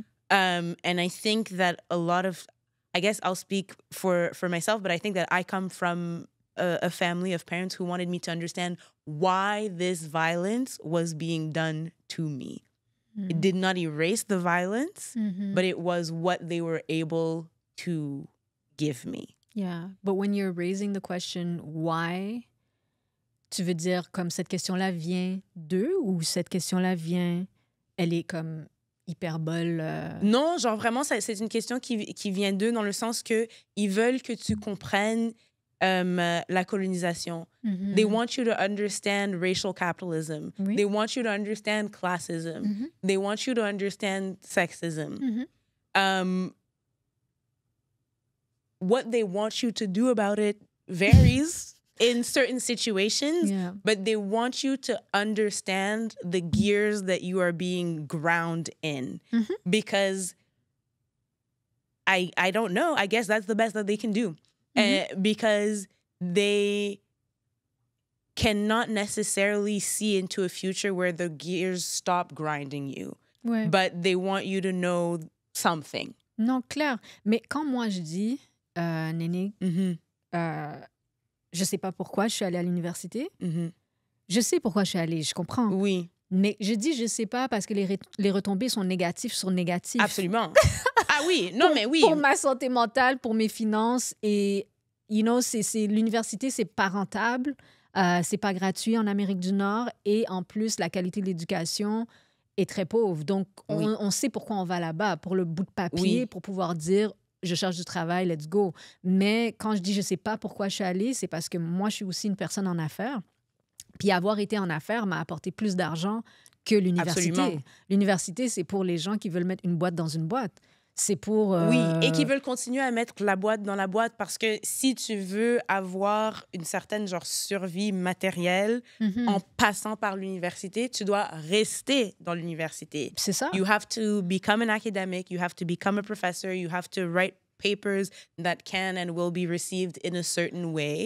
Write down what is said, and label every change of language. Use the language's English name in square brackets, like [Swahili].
[English] And I think that a lot of, I guess I'll speak for myself, but I think that I come from a family of parents who wanted me to understand why this violence was being done to me. It did not erase the violence, but it was what they were able to give me. Yeah, but when you're raising the question why, [French] tu veux dire comme cette question-là vient d'eux ou cette question-là vient, elle est comme hyperbole? Non, genre vraiment, c'est une question qui vient d'eux dans le sens que ils veulent que tu comprennes la colonisation. [English] They want you to understand racial capitalism. [French] Oui. [English] They want you to understand classism. They want you to understand sexism. What they want you to do about it varies in certain situations, but they want you to understand the gears that you are being ground in. Because I don't know, I guess that's the best that they can do. Because they cannot necessarily see into a future where the gears stop grinding you. [French] Ouais. [English] But they want you to know something. [French] Non, clair. Mais quand moi je dis, Néné, je sais pas pourquoi je suis allée à l'université. Je sais pourquoi je suis allée, je comprends. Oui. Mais je dis je sais pas parce que les retombées sont négatives sur négatives. Absolument. Ah oui, non mais oui. Pour ma santé mentale, pour mes finances. Et, you know, l'université, c'est pas rentable. C'est pas gratuit en Amérique du Nord. Et en plus, la qualité de l'éducation est très pauvre. Donc, on sait pourquoi on va là-bas, pour le bout de papier, pour pouvoir dire je cherche du travail, [English] let's go. [French] Mais quand je dis je sais pas pourquoi je suis allée, c'est parce que moi, je suis aussi une personne en affaires. Puis avoir été en affaires m'a apporté plus d'argent que l'université. Absolument. L'université, c'est pour les gens qui veulent mettre une boîte dans une boîte. C'est pour... Oui, et qui veulent continuer à mettre la boîte dans la boîte parce que si tu veux avoir une certaine genre survie matérielle en passant par l'université, tu dois rester dans l'université. C'est ça. [English] You have to become an academic, you have to become a professor, you have to write papers that can and will be received in a certain way.